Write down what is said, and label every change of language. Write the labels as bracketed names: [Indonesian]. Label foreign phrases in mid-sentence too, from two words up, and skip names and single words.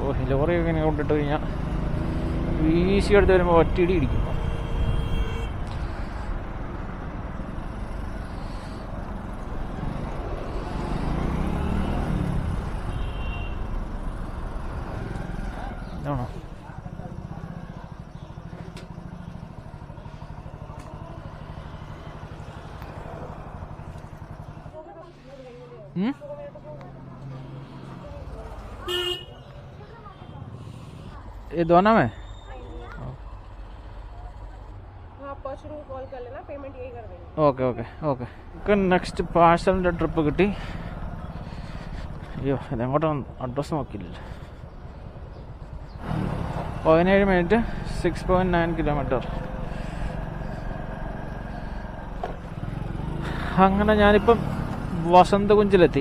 [Malayalam] ലോറിയൊക്കെ ഇങ്ങനെ കൊണ്ടിട്ട് കഴിഞ്ഞാൽ വീശി എടുത്ത് വരുമ്പോൾ ഒറ്റയിടി ഇടിക്കും. [Hindi] ആണോ ये दोनों में कॉल कर लेना, पेमेंट यही कर देंगे. [English] ओके ओके ओके. [Malayalam] നെക്സ്റ്റ് പാഴ്സലിൻ്റെ ട്രിപ്പ് കിട്ടി. അയ്യോ ഇതെങ്ങോട്ടും അഡ്രസ്സ് നോക്കിയില്ല. 17 മിനിറ്റ് 6.9 കിലോമീറ്റർ. അങ്ങനെ ഞാനിപ്പം വസന്തകുഞ്ചിലെത്തി.